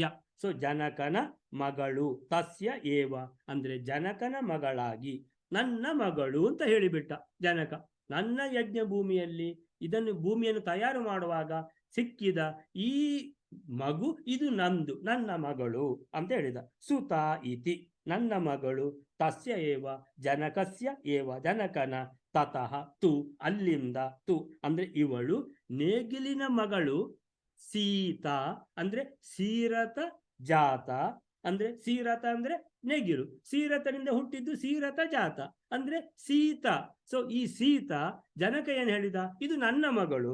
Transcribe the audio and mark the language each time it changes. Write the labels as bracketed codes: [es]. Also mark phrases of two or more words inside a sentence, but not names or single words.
[kn] ಸೊ ಜನಕನ ಮಗಳು, [sa] ತಸ್ಯ ಏವ [kn] ಅಂದ್ರೆ ಜನಕನ ಮಗಳಾಗಿ, ನನ್ನ ಮಗಳು ಅಂತ ಹೇಳಿಬಿಟ್ಟ ಜನಕ. ನನ್ನ ಯಜ್ಞ ಭೂಮಿಯಲ್ಲಿ ಇದನ್ನು ಭೂಮಿಯನ್ನು ತಯಾರು ಮಾಡುವಾಗ ಸಿಕ್ಕಿದ ಈ ಮಗು ಇದು ನಂದು, ನನ್ನ ಮಗಳು ಅಂತ ಹೇಳಿದ. [sa] ಸುತಾ ಇತಿ [kn] ನನ್ನ ಮಗಳು, [sa] ತಸ್ಯ ಏವ ಜನಕಸ್ಯ ಏವ [kn] ಜನಕನ, [sa] ತತಃ ತು [kn] ಅಲ್ಲಿಂದ, ತು ಅಂದ್ರೆ ಇವಳು, ನೇಗಿಲಿನ ಮಗಳು, ಸೀತಾ ಅಂದ್ರೆ [sa] ಸೀರತ ಜಾತ, [kn] ಅಂದ್ರೆ ಸೀರತ ಅಂದ್ರೆ ನೇಗಿಲು, ಸೀರತನಿಂದ ಹುಟ್ಟಿದ್ದು [sa] ಸೀರತ ಜಾತ [kn] ಅಂದ್ರೆ ಸೀತಾ. ಸೊ ಈ ಸೀತಾ ಜನಕ ಏನ್ ಹೇಳಿದ, ಇದು ನನ್ನ ಮಗಳು.